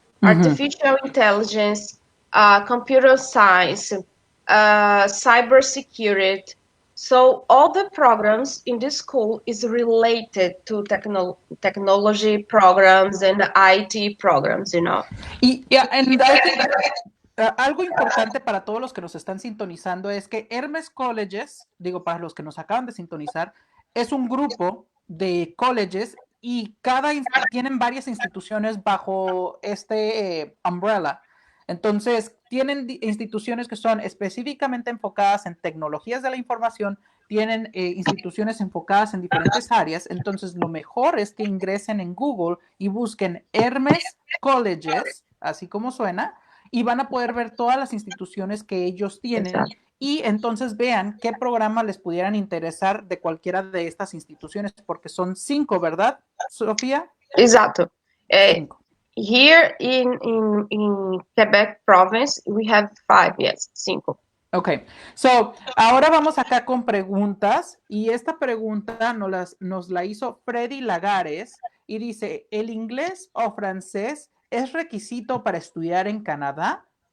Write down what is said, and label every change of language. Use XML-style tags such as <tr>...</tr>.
<en>Mm-hmm. artificial intelligence, computer science, cybersecurity. So all the programs in this school is related to technology programs and IT programs, you know. And I think</en> <es>algo importante para todos los que nos están sintonizando es que Hermes Colleges, digo, para los que nos acaban de sintonizar, es un grupo de colleges y tienen varias instituciones bajo este umbrella. Entonces, tienen instituciones que son específicamente enfocadas en tecnologías de la información, tienen instituciones enfocadas en diferentes áreas. Entonces, lo mejor es que ingresen en Google y busquen Hermes Colleges, así como suena, y van a poder ver todas las instituciones que ellos tienen Exacto. y entonces vean qué programa les pudieran interesar de cualquiera de estas instituciones, porque son 5, ¿verdad, Sofía? Exacto. Uh, 5.</es> <en>Here in Quebec province, we have five, yes, cinco.</en> <es>Ok, so ahora vamos acá con preguntas y esta pregunta nos la hizo Freddy Lagares y dice, ¿el inglés o francés es requisito para estudiar en Canadá?</es>